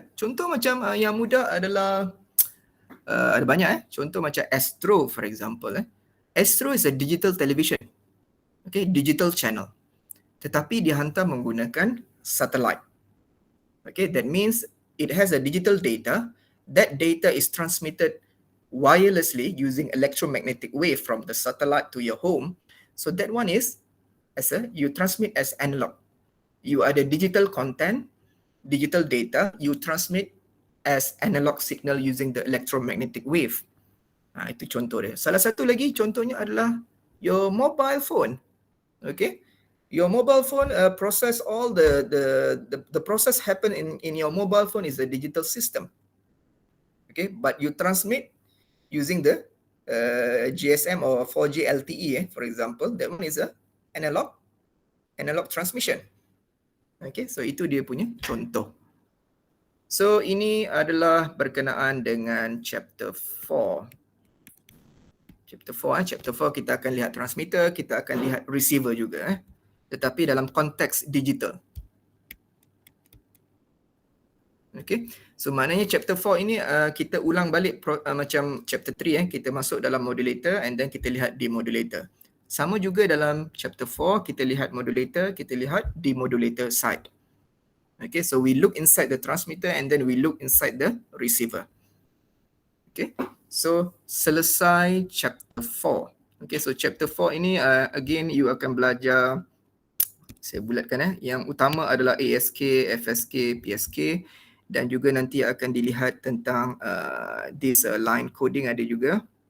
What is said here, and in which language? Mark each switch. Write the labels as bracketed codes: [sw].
[ms] Contoh macam yang mudah adalah ada banyak. Contoh macam Astro [en] for example. Astro is a digital television. Okay, digital channel. [ms] Tetapi dihantar menggunakan satellite. [en] Okay, that means it has a digital data. That data is transmitted wirelessly using electromagnetic wave from the satellite to your home. So that one is you transmit as analog. You ada digital content, digital data, you transmit as analog signal using the electromagnetic wave. [ms] Itu contoh dia. Salah satu lagi contohnya adalah [en] your mobile phone. Okay. Your mobile phone process all the process happen in your mobile phone is a digital system. Okay, but you transmit using the GSM or 4G LTE, for example. That one is a analog transmission. [ms] Okay, so itu dia punya contoh. So ini adalah berkenaan dengan chapter 4. Chapter 4 kita akan lihat transmitter, kita akan lihat receiver juga. Tetapi dalam konteks digital. Okay, so maknanya chapter 4 ini kita ulang balik macam chapter 3 kita masuk dalam modulator and then kita lihat demodulator. Sama juga dalam chapter 4 kita lihat modulator, kita lihat demodulator side. [en] Okay, so we look inside the transmitter and then we look inside the receiver. [ms] Okay, so selesai chapter 4. Okay, so chapter 4 ini again you akan belajar, saya bulatkan yang utama adalah ASK, FSK, PSK dan juga nanti akan dilihat tentang this line coding ada juga.